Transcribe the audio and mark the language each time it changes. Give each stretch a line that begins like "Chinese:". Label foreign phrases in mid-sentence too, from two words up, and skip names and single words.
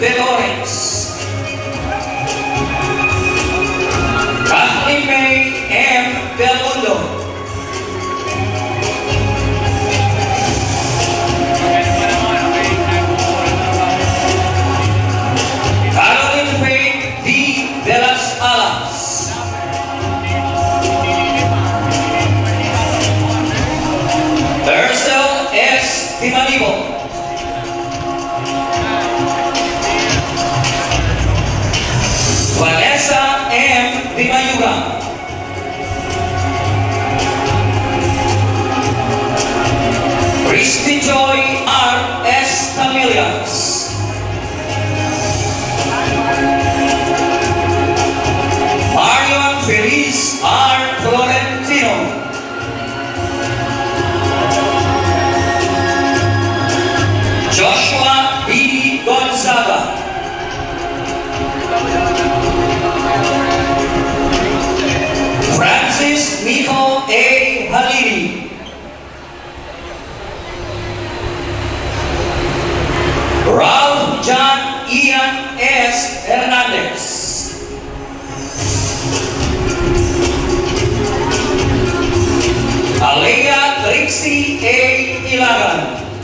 Filipino: De Lawrence. Kathleen May M. Del Mundo. Caroline Faith D. De las Alas. Ursel S. Di Manibo. Vanessa M. Di Mayuga. Christy Joy R. S. Camillas. Marion Feliz R. Florentino. Joshua B. Gonzaga. Francis Nico A. Halili. Ralph John Ian S. Hernandez. Alea Trixie A. Ilagan.